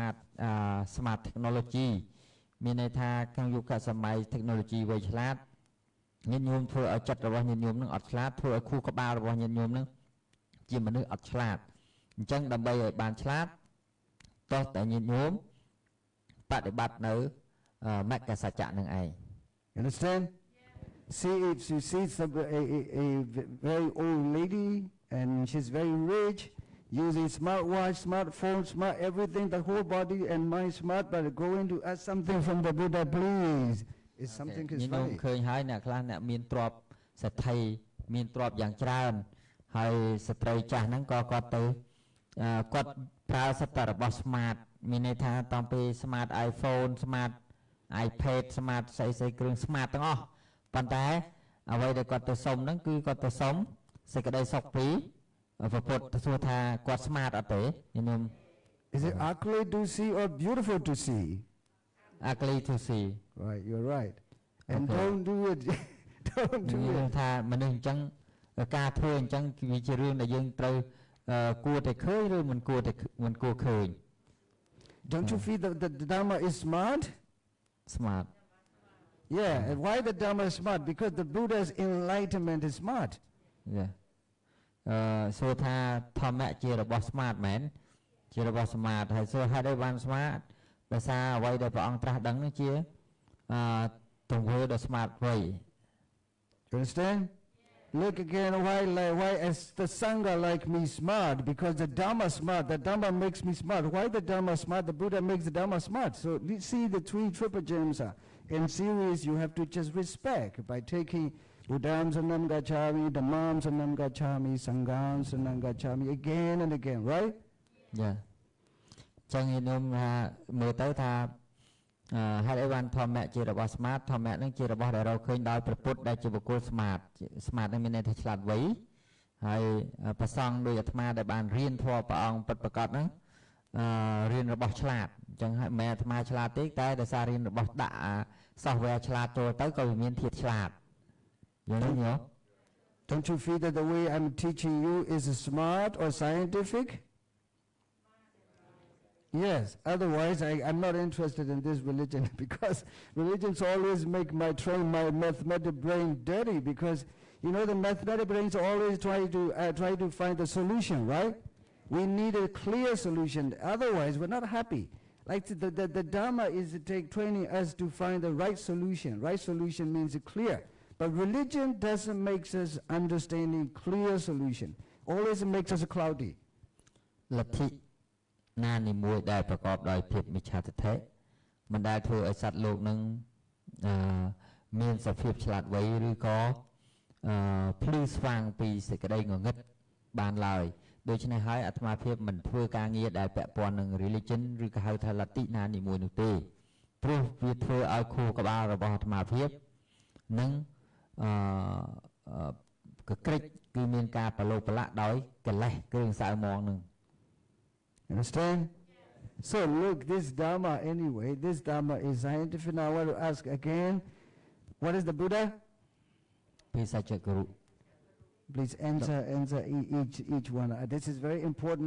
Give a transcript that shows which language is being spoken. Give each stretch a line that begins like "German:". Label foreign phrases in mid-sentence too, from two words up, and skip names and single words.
English: smart technology
Khmer: មានន័យថាក្នុងយុគសម័យ technology វៃឆ្លាតញាតិញោមធ្វើឲ្យចិត្តរបស់ញាតិញោមនឹងអត់ឆ្លាតធ្វើឲ្យខួរក្បាលរបស់ញាតិញោមនឹងជាមនុស្សអត់ឆ្លាតអញ្ចឹងដើម្បីឲ្យបានឆ្លាតតោះតែញាតិញោមបដិបត្តិនៅមគ្គសច្ចៈនឹងឯង
English: Understand? See, if you see a very old lady and she's very rich, using smartwatch, smartphone, smart everything, the whole body and mind smart, but going to ask something from the Buddha, please. It's something is funny.
Khmer: ឃើញហើយអ្នកខ្លះអ្នកមានទ្រព្យសេដ្ឋីមានទ្រព្យយ៉ាងច្រើនហើយស្ត្រីចាស់ហ្នឹងក៏គាត់ទៅគាត់ប្រើសិទ្ធិរបស់ smart មានន័យថាតាមពី
English: smart iPhone smart iPad smart
Khmer: ស្អីគ្រឿង smart ទាំងអស់ប៉ុន្តែអ្វីដែលគាត់ទៅសុំហ្នឹងគឺគាត់ទៅសុំសេចក្តីសុខពីព្រះពុទ្ធទៅសួរថាគាត់ smart អត់ទេខ្ញុំ
English: Is it ugly to see or beautiful to see? Ugly to see. Right, you're right. And Okay. don't do it. Don't do
Khmer: យើង
English: it.
Khmer: ថាមនុស្សអញ្ចឹងការធ្វើអញ្ចឹងវាជារឿងដែលយើងត្រូវគួរតែឃើញឬមិនគួរឃើញ
English: Don't you feel that the Dharma is smart? smart Yeah, and why the Dharma is smart? Because the Buddha's enlightenment is smart.
Khmer: yeah សួរថាធម្មៈជារបស់ smart មែនជារបស់ smart ហើយសួរហេតុអីបាន smart ដោយសារអ្វីដែលព្រះអង្គត្រាស់ដឹងនេះជាទង្វើដ៏ smart វៃ
English: You understand? Look again, why is the Sangha like me smart? Because the Dharma smart. The Dharma makes me smart. Why the Dharma smart? The Buddha makes the Dharma smart. So you see the three triple gems are in series. You have to just respect by taking
Pali: Buddham Sanam Gacchami, Dhammam Sanam Gacchami, Sangham Sanam Gacchami
English: again and again, right? Yeah.
Khmer: ចឹងខ្ញុំថាមើលទៅថាហេតុអីបានធម្មៈជារបស់ smart ធម្មៈនឹងជារបស់ដែលរកឃើញដោយព្រះពុទ្ធដែលជាបុគ្គល
English: smart smart
Khmer: នឹងមានន័យថាឆ្លាតវៃហើយប្រសង់ដោយអាត្មាដែលបានរៀនធម៌ព្រះអង្គពិតប្រាកដហ្នឹងរៀនរបស់ឆ្លាតអញ្ចឹងហើយមិនអាត្មាឆ្លាតទេតែដោយសាររៀនរបស់ដាក់ software ឆ្លាតចូលទៅក៏វាមានធាតុឆ្លាតយល់ទេញោម
English: Don't you feel that the way I'm teaching you is smart or scientific? Yes, otherwise I'm not interested in this religion because religions always make my mathematical brain dirty because you know the mathematical brains always try to find the solution, right? We need a clear solution, otherwise we're not happy. Like the Dharma is training us to find the right solution. Right solution means clear. But religion doesn't make us understanding clear solution. Always makes us cloudy.
Khmer: លទ្ធិណានីមួយដែលប្រកបដោយភាពមិច្ឆាទិដ្ឋិមិនដែលធ្វើឲ្យសត្វលោកនឹងមានសភាព ឆ្លាតវៃឬក៏ភ្លឺស្វាងពីសេចក្តីងងឹតបានឡើយដូច្នេះហើយអាត្មាភាពមិនធ្វើការងារដែលពាក់ព័ន្ធនឹង religion ឬក៏ហៅថាលទ្ធិណានីមួយនោះទេព្រោះវាធ្វើឲ្យខួរក្បាលរបស់អាត្មាភាពនឹងកក្រិចគឺមានការប្រឡូកប្រឡាក់ដោយកិលេសគ្រឿងសៅហ្មងនឹង
English: Understand? So look, this Dharma anyway, this Dharma is scientific. Now I want to ask again, what is the Buddha? Guru. Please answer each one. This is very important.